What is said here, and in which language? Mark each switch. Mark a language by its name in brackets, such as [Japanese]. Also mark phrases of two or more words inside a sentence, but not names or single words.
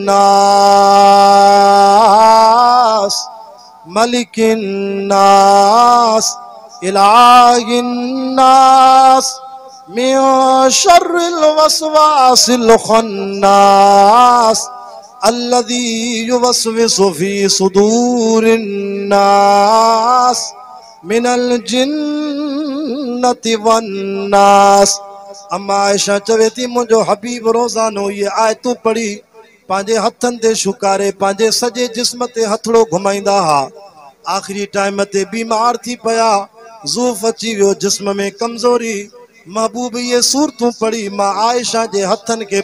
[Arabic] الناس ملك الناس إله الناس من شر الوسواس الخناس الذي يوسوس في صدور الناس من الجنة والناس [Sindhi] अम्मा आयशा चवे थी मुझो हबीब रोज़ानो ये आयतूं पढ़ी पंहिंजे हथनि ते शुकारे पंहिंजे सॼे जिस्म ते हथड़ो घुमाईंदा हा आखिरी टाइम ते बीमार थी पया ज़ूफ़ अची वियो जिस्म में कमज़ोरी महबूब ये सूरतूं पढ़ी मां आयशा जे हथनि खे